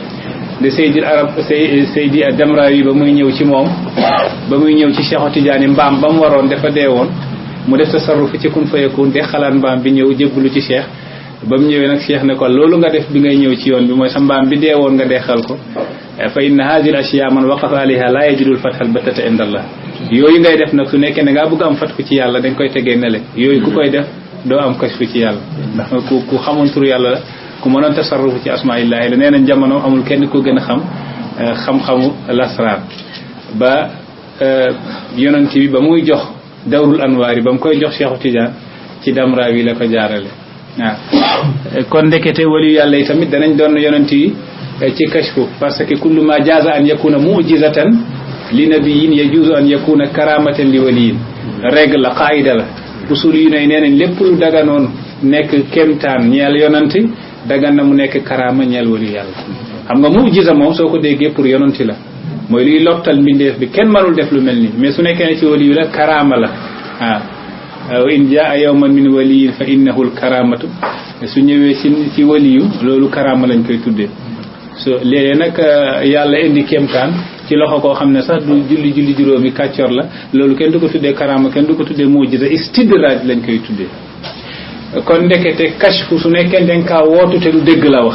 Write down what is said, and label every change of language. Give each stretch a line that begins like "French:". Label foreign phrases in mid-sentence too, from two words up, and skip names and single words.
Wolof: de Seydi Damrawi ba muy ñëw ci moom, ba muy ñëw ci Cheikhu Tidiane mbaam ba mu waroon dafa dee woon, mu def tasarruf ci
Arabic: كن فيكون
Wolof: de xalaat mbaam bi ñëw jébbalu ci Cheikh. ba mu ñëwee nag Cheikh ne ko loolu nga def bi ngay ñëw ci yoon bi mooy sa mbaam bi dee woon nga deexal ko.
Arabic: فإن هذه الأشياء من وقف عليها لا يجد الفتح البتة عند الله.
Wolof: yooyu ngay def nag su nekkee ne ngaa bëgg am fatku ci yàlla dañ koy tegee nele. yooyu ku koy def doo am kashfu ci yàlla, ndax ku xamoon tur yàlla la, ku mënoon tasarrufu ci asmaillahi la. nee nañ jamono amul kenn ko gën a xam xam-xamu lasraar. ba yonent bi ba muy jox
Arabic: دور الأنوار
Wolof: yi ba mu koy jox Cheikhu Tidiane ci Damrawi la ko jaarale. waaw kon ndekete wali yàlla yi tamit danañ doon yonent yi ci kashfu,
French: parce que
Arabic: كل ما جاز أن يكون معجزة لنبي يجوز أن يكون كرامة لولي.
Wolof: règle la, qaida la. usul yu ne nee nañ lépp lu daganoon nekk kéemtaan ñeel yonent dagan na mu nekk karama ñeel wali yàlla. xam nga mu'jiza moom soo ko déggee pour yonent la, mooy liy lottal mbindeef bi, kenn mënul def lu mel nii. mais su nekkee ne ci wali yu la karama la.
Arabic: وإن جاء يوما من ولي فإنه الكرامة.
Wolof: su ñëwee ci waliyu loolu karama lañ koy tuddee. so léeg-léeg nag yàlla indi kéemtaan ci loxo koo xam ne sax du julli juróomi kàccor la, loolu kenn du ko tuddee karama, kenn du ko tuddee mujiza, istidraaj lañ koy tuddee. kon ndekete kashfu su nekkee dañ kaa wootu te du dëgg la wax.